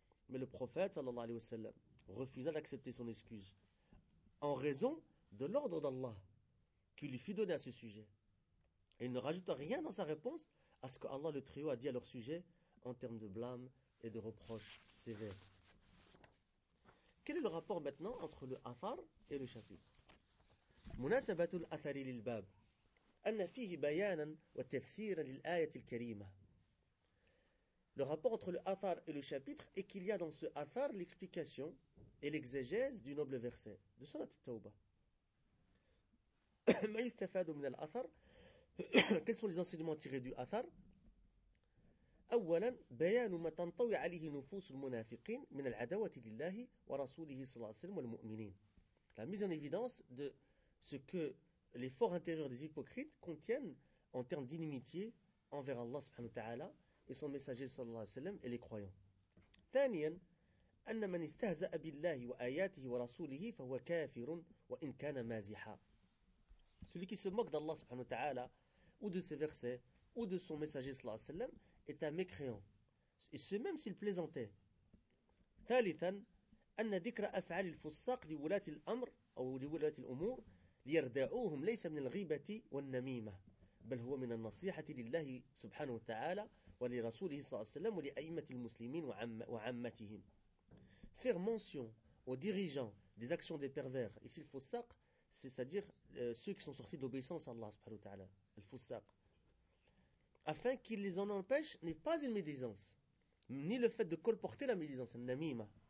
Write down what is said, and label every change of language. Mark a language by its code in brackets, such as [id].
[fr] Mais le prophète sallallahu alayhi wa sallam refusa d'accepter son excuse en raison de l'ordre d'Allah qui lui fit donner à ce sujet. Et il ne rajouta rien dans sa réponse à ce que Allah le Très-Haut a dit à leur sujet en termes de blâme et de reproches sévères. Quel est le rapport maintenant entre le athar et le chapitre? [ar] مناسبة الأثر للباب أن فيه بيانا وتفسيرا للآية الكريمة. [fr] Le rapport entre le athar et le chapitre est qu'il y a dans ce athar l'explication et l'exégèse du noble verset de Sourate At-Tawbah. [ar] ما يستفاد من الأثر؟ [fr] Quels sont les enseignements tirés du athar؟ [ar] أولا بيان ما تنطوي عليه نفوس المنافقين من العداوة لله ورسوله صلى الله عليه وسلم والمؤمنين. [fr] La mise en évidence de ce que les forts intérieurs des hypocrites contiennent en termes d'inimitié envers Allah subhanahu wa ta'ala et son messager sallallahu alayhi wa sallam et les croyants. [ar] Thaniyan, أن من استهزأ بالله وآياته ورسوله فهو كافر وإن كان مازحا. [fr] Celui qui se moque d'Allah subhanahu wa ta'ala ou de ses versets ou de son messager sallallahu alayhi wa sallam est un mécréant. Et ce même s'il plaisantait. [ar] ثالثا أن ذكر أفعال الفساق لولاة الأمر أو لولاة الأمور ليردعوهم ليس من الغيبة والنميمة بل هو من النصيحة لله سبحانه وتعالى ولرسوله صلى الله عليه وسلم ولأئمة المسلمين وعامتهم. [fr] Faire mention aux dirigeants des actions des pervers, ici le Fussaq, c'est-à-dire ceux qui sont sortis d'obéissance à Allah, subhanahu wa ta'ala, le Fussaq, afin qu'ils les en empêchent, n'est pas une médisance, ni le fait de colporter la médisance, un namima.